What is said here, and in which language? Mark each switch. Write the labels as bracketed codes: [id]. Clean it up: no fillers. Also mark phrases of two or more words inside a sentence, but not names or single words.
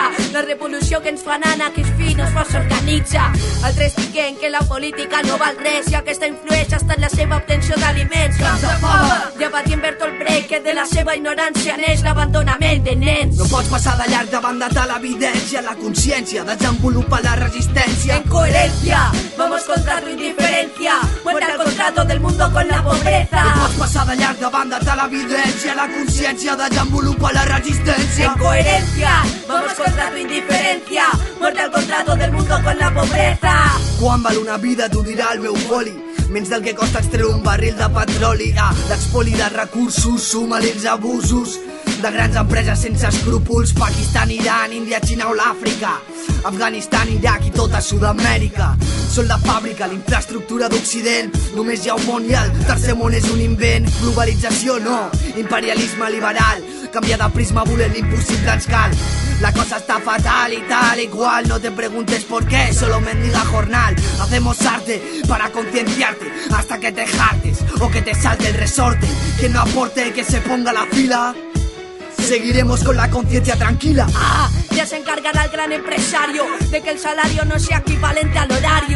[ca] La revolució que ens fa nana, que és fi, no es fa s'organitza. Altres diguen que la política no val res i aquesta influeix hasta en la seva obtenció d'aliments. Camps de fama, debatint Bertolt Brecht, que de la seva ignorància neix l'abandonament de nens. No pots passar de llarg davant de tal evidència, la consciència desenvolupa la resistència. [es] En coherencia, vamos contra tu indiferencia, muerte al contrato del mundo con la pobreza. [ca] No pots passar de llarg davant de tal evidència, la consciència desenvolupa la resistència. [es] En coherencia, vamos contra tu indiferencia, muerte al contrato del mundo con la pobreza. [ca] Quan val una vida t'ho dirà el meu poli, menys del que costa extreure un barril de petroli. L'expoli de recursos, suma-li els abusos de grans empreses sense escrúpols. Pakistan, Iran, Índia, Xina o l'Àfrica, Afganistan, Iraq i tota Sud-amèrica són la fàbrica, l'infraestructura d'Occident. Només hi ha un món i el tercer món és un invent. Globalització no, imperialisme liberal, canviar de prisma volent l'impossible ens cal. [es] La cosa está fatal y tal igual, no te preguntes por qué, solo mendiga jornal. Hacemos arte para concienciarte hasta que te hartes o que te salte el resorte. Que no aporte, que se ponga la fila. Seguiremos con la conciencia tranquila. Ya se encargará el gran empresario de que el salario no sea equivalente al horario.